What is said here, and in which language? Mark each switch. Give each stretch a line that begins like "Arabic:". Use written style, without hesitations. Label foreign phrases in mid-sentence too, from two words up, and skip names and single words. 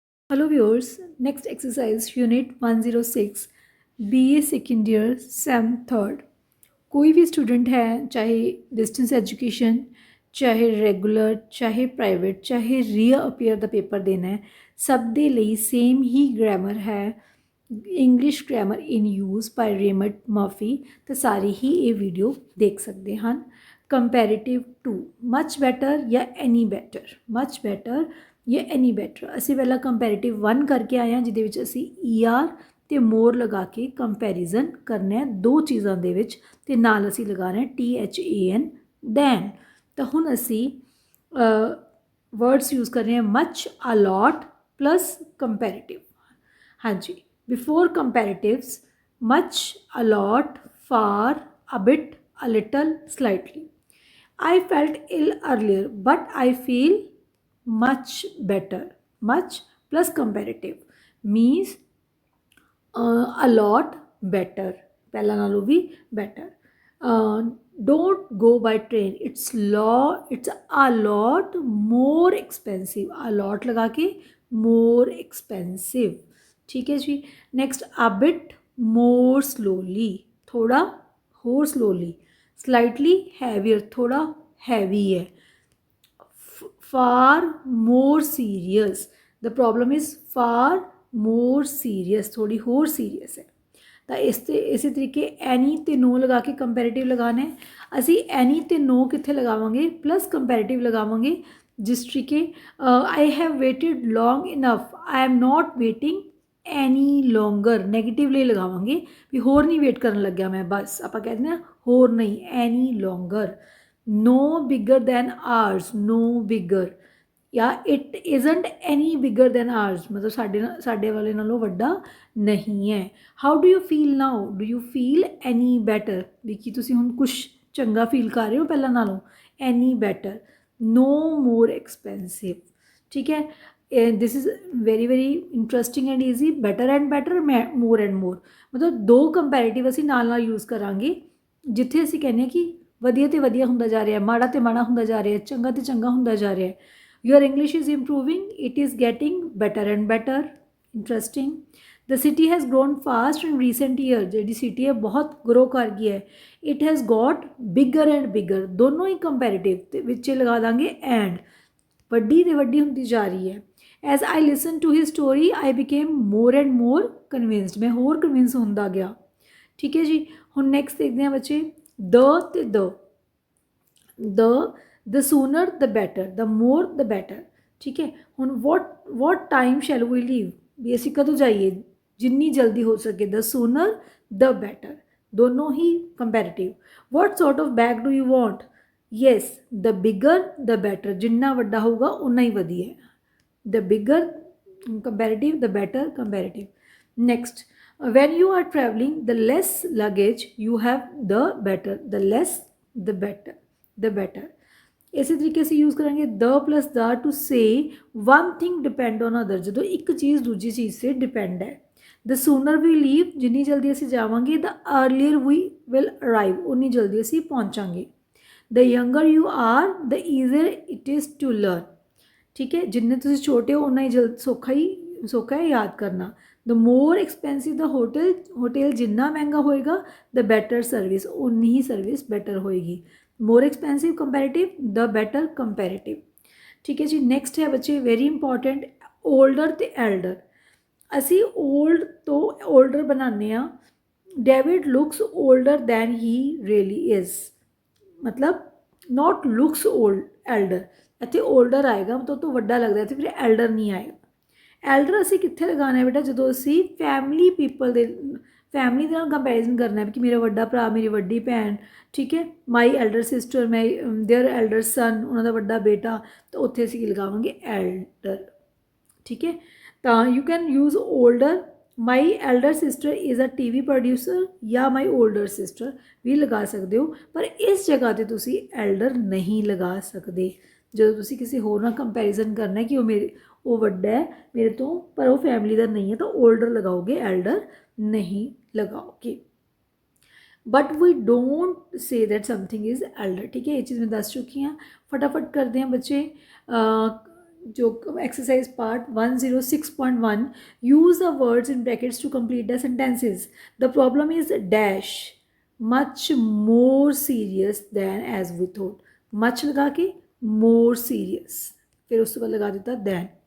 English: Hello viewers, next exercise unit 106 BA second year SEM third।
Hindi: कोई भी स्टूडेंट है, चाहे
English: distance education,
Hindi: चाहे रेगुलर, चाहे प्राइवेट, चाहे री अपीयर
English: the paper
Hindi: देना है, सब
Punjabi: ਦੇ ਲਈ ਸੇਮ ਹੀ ਗ੍ਰਾਮਰ ਹੈ।
English: English Grammar in Use by Remt Murphy.
Punjabi: ਤਾਂ ਸਾਰੇ ਹੀ ਇਹ ਵੀਡੀਓ ਦੇਖ ਸਕਦੇ ਹਨ।
English: comparative to much better ਜਾਂ any better, much better ਜਾਂ any better.
Punjabi: ਅਸੀਂ ਪਹਿਲਾਂ ਕੰਪੈਰੀਟਿਵ 1 ਕਰਕੇ ਆਏ ਹਾਂ, ਜਿਹਦੇ ਵਿੱਚ ਅਸੀਂ ER ਤੇ ਮੋਰ ਲਗਾ ਕੇ ਕੰਪੈਰੀਜ਼ਨ ਕਰਨਾ ਹੈ ਦੋ ਚੀਜ਼ਾਂ ਦੇ ਵਿੱਚ, ਤੇ ਨਾਲ ਅਸੀਂ ਲਗਾ ਰਹੇ THAN ਦੈਨ। ਤਾਂ ਹੁਣ ਅਸੀਂ
English: words use
Hindi: कर रहे हैं
English: much, a lot plus comparative.
Hindi: हाँ जी,
English: before comparatives much, a lot, far, a bit, a little, slightly. I felt ill earlier but I feel much better। much plus comparative means a lot better,
Punjabi: ਪਹਿਲਾਂ ਨਾਲੋਂ ਵੀ better।
English: don't go by train, it's a lot more expensive। a lot
Hindi: लगा के
English: more expensive,
Hindi: ठीक है जी।
English: next a bit more slowly,
Hindi: थोड़ा और slowly।
English: slightly heavier,
Hindi: थोड़ा heavy है।
English: far more serious, the problem is far more serious,
Hindi: थोड़ी और serious है।
Punjabi: ਤਾਂ ਇਸੇ ਤਰੀਕੇ ਐਨੀ ਤੇ ਨੋ ਲਗਾ ਕੇ ਕੰਪੈਰੀਟਿਵ ਲਗਾਉਣਾ ਹੈ। ਅਸੀਂ ਐਨੀ ਤੇ ਨੋ ਕਿੱਥੇ ਲਗਾਵਾਂਗੇ, ਪਲੱਸ ਕੰਪੈਰੀਟਿਵ ਲਗਾਵਾਂਗੇ। ਜਿਸ ਤਰੀਕੇ
English: I have waited long enough, I am not waiting any longer,
Punjabi: ਨੈਗੇਟਿਵ ਲਈ ਲਗਾਵਾਂਗੇ ਵੀ ਹੋਰ ਨਹੀਂ ਵੇਟ ਕਰਨ ਲੱਗਿਆ ਮੈਂ, ਬਸ ਆਪਾਂ ਕਹਿ ਦਿੰਦੇ ਹਾਂ ਹੋਰ ਨਹੀਂ,
English: any longer. no bigger than ours, no bigger, ਜਾਂ it isn't any bigger than ours,
Punjabi: ਮਤਲਬ ਸਾਡੇ ਵਾਲੇ ਨਾਲੋਂ ਵੱਡਾ ਨਹੀਂ ਹੈ।
English: how do you feel now, do you feel any better,
Punjabi: ਵੀ ਕੀ ਤੁਸੀਂ ਹੁਣ ਕੁਛ ਚੰਗਾ ਫੀਲ ਕਰ ਰਹੇ ਹੋ ਪਹਿਲਾਂ ਨਾਲੋਂ।
English: any better, no more expensive,
Punjabi: ਠੀਕ ਹੈ।
English: this is very very interesting and easy। better and better, more and more,
Punjabi: ਮਤਲਬ ਦੋ ਕੰਪੈਰੀਟਿਵ ਅਸੀਂ ਨਾਲ ਨਾਲ ਯੂਜ਼ ਕਰਾਂਗੇ ਜਿੱਥੇ ਅਸੀਂ ਕਹਿੰਦੇ ਹਾਂ ਕਿ ਵਧੀਆ ਤੇ ਵਧੀਆ ਹੁੰਦਾ ਜਾ ਰਿਹਾ, ਮਾੜਾ ਤੇ ਮਾੜਾ ਹੁੰਦਾ ਜਾ ਰਿਹਾ, ਚੰਗਾ ਤੇ ਚੰਗਾ ਹੁੰਦਾ ਜਾ ਰਿਹਾ।
English: your English is improving, it is getting better and better। interesting। the city has grown fast in recent years,
Punjabi: ਜਿਹੜੀ ਸਿਟੀ ਹੈ ਬਹੁਤ ਗਰੋ ਕਰ ਗਈ ਹੈ।
English: it has got bigger and bigger,
Punjabi: ਦੋਨੋਂ ਹੀ ਕੰਪੈਰੀਟਿਵ ਤੇ ਵਿੱਚ ਲਗਾ ਦਾਂਗੇ and, ਵੱਡੀ ਤੇ ਵੱਡੀ ਹੁੰਦੀ ਜਾ ਰਹੀ ਹੈ।
English: as I listened to his story I became more and more convinced,
Punjabi: ਮੈਂ ਹੋਰ ਕਨਵਿੰਸ ਹੁੰਦਾ ਗਿਆ, ਠੀਕ ਹੈ ਜੀ। ਹੁਣ ਨੈਕਸਟ ਦੇਖਦੇ ਹਾਂ ਬੱਚੇ,
English: the ਤੇ the sooner the better, the more the better,
Hindi: ठीक है।
English: ਹੁਣ what time shall we leave,
Punjabi: ਵੀ ਅਸੀਂ ਕਦੋਂ ਜਾਈਏ, ਜਿੰਨੀ ਜਲਦੀ ਹੋ ਸਕੇ,
English: the sooner the better,
Punjabi: ਦੋਨੋਂ ਹੀ comparative।
English: what sort of bag do you want, yes the bigger the better,
Punjabi: ਜਿੰਨਾ ਵੱਡਾ ਹੋਊਗਾ ਉਨਾ ਹੀ ਵਧੀਆ,
English: the bigger comparative, the better comparative। next, when you are traveling the less luggage you have the better, the less the better, the better।
Punjabi: ਇਸੇ ਤਰੀਕੇ ਅਸੀਂ ਯੂਜ਼ ਕਰਾਂਗੇ
English: the plus the to say one thing depend on other,
Punjabi: ਜਦੋਂ ਇੱਕ ਚੀਜ਼ ਦੂਜੀ ਚੀਜ਼ 'ਤੇ ਡਿਪੈਂਡ ਹੈ।
English: the sooner we leave,
Punjabi: ਜਿੰਨੀ ਜਲਦੀ ਅਸੀਂ ਜਾਵਾਂਗੇ,
English: the earlier we will arrive,
Punjabi: ਉਨੀ ਜਲਦੀ ਅਸੀਂ ਪਹੁੰਚਾਂਗੇ।
English: the younger you are the easier it is to learn,
Punjabi: ਠੀਕ ਹੈ। ਜਿੰਨੇ ਤੁਸੀਂ ਛੋਟੇ ਹੋ ਉਨਾ ਹੀ ਸੌਖਾ ਹੈ ਯਾਦ ਕਰਨਾ।
English: the more expensive the hotel
Punjabi: ਜਿੰਨਾ ਮਹਿੰਗਾ ਹੋਏਗਾ
English: the better service,
Punjabi: ਉਨੀ ਹੀ
English: service better
Punjabi: ਹੋਏਗੀ।
English: more expensive comparative, the better comparative,
Hindi: ठीक है जी।
English: next
Hindi: है बच्चे
English: very important, older ਤੇ elder।
Punjabi: ਅਸੀਂ old ਤੋਂ older ਬਣਾਉਂਦੇ ਹਾਂ।
English: David looks older than he really is, मतलब not looks old, elder,
Punjabi: ਇੱਥੇ older ਆਏਗਾ ਮਤਲਬ ਤੋਂ ਵੱਡਾ ਲੱਗਦਾ, ਇੱਥੇ ਫਿਰ elder ਨਹੀਂ ਆਏਗਾ। elder ਅਸੀਂ ਕਿੱਥੇ ਲਗਾਉਣਾ ਬੇਟਾ, ਜਦੋਂ ਅਸੀਂ
English: family people
Punjabi: ਦੇ ਫੈਮਿਲੀ ਦੇ ਨਾਲ ਕੰਪੈਰੀਜ਼ਨ ਕਰਨਾ ਵੀ ਕਿ ਮੇਰਾ ਵੱਡਾ ਭਰਾ, ਮੇਰੀ ਵੱਡੀ ਭੈਣ, ਠੀਕ ਹੈ।
English: my elder sister, their elder son,
Punjabi: ਉਹਨਾਂ ਦਾ ਵੱਡਾ ਬੇਟਾ, ਤਾਂ ਉੱਥੇ ਅਸੀਂ ਲਗਾਵਾਂਗੇ ਐਲਡਰ, ਠੀਕ ਹੈ। ਤਾਂ
English: you can use older, my elder sister is a TV producer,
Punjabi: ਜਾਂ
English: my older sister
Punjabi: ਵੀ ਲਗਾ ਸਕਦੇ ਹੋ, ਪਰ ਇਸ ਜਗ੍ਹਾ 'ਤੇ ਤੁਸੀਂ ਐਲਡਰ ਨਹੀਂ ਲਗਾ ਸਕਦੇ ਜਦੋਂ ਤੁਸੀਂ ਕਿਸੇ ਹੋਰ ਨਾਲ ਕੰਪੈਰੀਜ਼ਨ ਕਰਨਾ ਕਿ ਉਹ ਵੱਡਾ ਹੈ ਮੇਰੇ ਤੋਂ ਪਰ ਉਹ ਫੈਮਿਲੀ ਦਾ ਨਹੀਂ ਹੈ, ਤਾਂ ਓਲਡਰ ਲਗਾਓਗੇ, ਐਲਡਰ ਨਹੀਂ लगाओगे।
English: but we don't say that something is elder,
Hindi: ठीक है।
Punjabi: ਇਹ ਚੀਜ਼ ਮੈਂ ਦੱਸ ਚੁੱਕੀ ਹਾਂ।
Hindi: फटाफट करते हैं बच्चे, जो
English: exercise part 106.1 use the words in brackets to complete the sentences the problem is dash much more serious than as we thought much
Hindi: लगा के
English: more serious
Hindi: फिर उसके बाद लगा देता
English: दैन